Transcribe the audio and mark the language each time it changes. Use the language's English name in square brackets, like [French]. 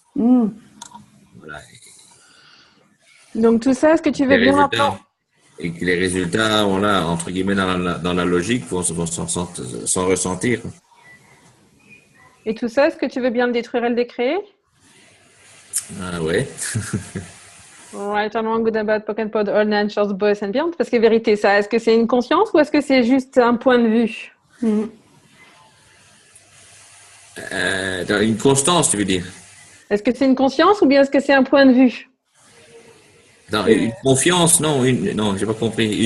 [French] Voilà. Donc tout ça, est-ce que tu veux bien maintenant? Et que les résultats, voilà, entre guillemets, dans la logique, vont s'en ressentir. Et tout ça, est-ce que tu veux bien le détruire et le décréer? Ah ouais. [English] Right and wrong, good and bad, pocket pod, all nine shorts, boys and beyond. [French] Parce que vérité, ça, est-ce que c'est une conscience ou est-ce que c'est juste un point de vue? Une constance, tu veux dire? Est-ce que c'est une conscience ou bien est-ce que c'est un point de vue? Non, une confiance, non, non, j'ai pas compris.